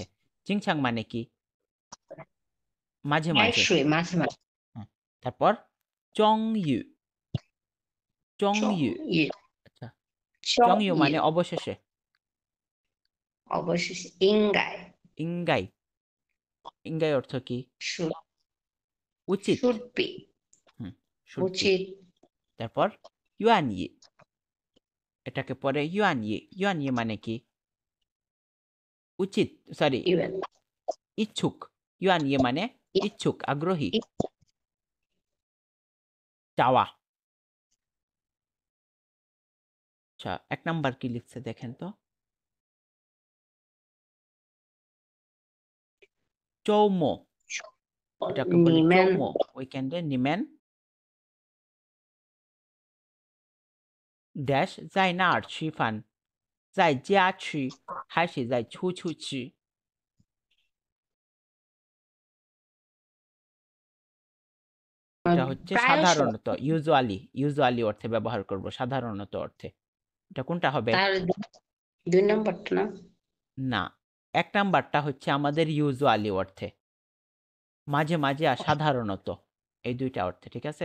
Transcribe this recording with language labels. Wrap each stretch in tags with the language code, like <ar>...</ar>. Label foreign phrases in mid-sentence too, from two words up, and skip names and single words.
<bn>চিংছাং মানে কি? মাঝে মাঝে। প্রায়শই মাঝে মাঝে. হ্যাঁ, তারপর চং ইউ, চং ইউ, 终于 আচ্ছা 终 চং ইউ 于 মানে অবশেষে। অবশেষে. 应该 ইঙ্গাই, ইঙ্গাই অর্থ কি? should উচিত।</bn> <en>should be should be.</en> <bn>উচিত. তারপর ইউয়ান ই, এটাকে পরে ইউয়ান ই, ইউয়ান ই মানে কি? উচিত, সরি ইভেন ইচ্ছুক। ইউয়ান ই মানে ইচ্ছুক, আগ্রহী, চাওয়া। আচ্ছা, 1 নাম্বার কি লিখছে দেখেন তো? চৌমো, এটাকে বলে 你们 চৌমো, উইকেন্ডে নিমেন ড্যাশ</bn> <zh>在那儿吃饭，在家吃还是在出去吃?</zh> <bn>এটা হচ্ছে প্রায়শই. সাধারণত, ইউজুয়ালি, ইউজুয়ালি অর্থে ব্যবহার করব, সাধারণত অর্থে। এটা কোনটা হবে? তার 2 নম্বরটা না? না, 1 নাম্বারটা হচ্ছে আমাদের ইউজুয়ালি অর্থে, মাঝে মাঝে আর সাধারণত, এই 2টা অর্থে, ঠিক আছে?</bn>